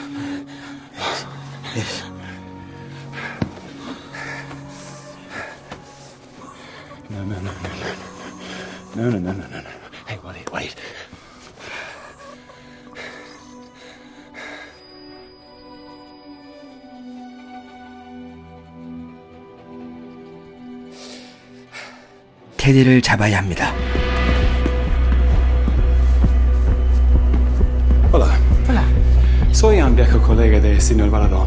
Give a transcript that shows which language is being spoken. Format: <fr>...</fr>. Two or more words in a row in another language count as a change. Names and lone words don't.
<en>Yes. No. Hey, wait.</en> <ko>테디를 잡아야 합니다.</ko> <es>Hola. Soy un viejo colega del señor Baladón.</es>